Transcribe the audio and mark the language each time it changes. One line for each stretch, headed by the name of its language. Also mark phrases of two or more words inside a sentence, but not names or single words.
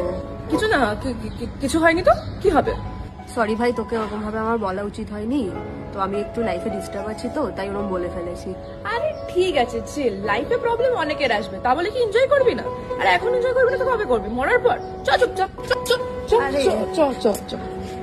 Bangla: কিছু না, কিছু হয়নি তো, কি হবে? সরি ভাই, তোকে ওরকম ভাবে আমার বলা উচিত হয়নি। তো আমি একটু লাইফে ডিস্টার্ব আছি, তো তাই ওরকম বলে ফেলেছি। আরে ঠিক আছে, চিল। লাইফে প্রবলেম অনেকের আসবে, তা বলে কি এনজয় করবি না? আর এখন এনজয় করবি না তো কবে করবি? মরার পর? চ চুপচাপ, চ চ চ আরে চ চ চ।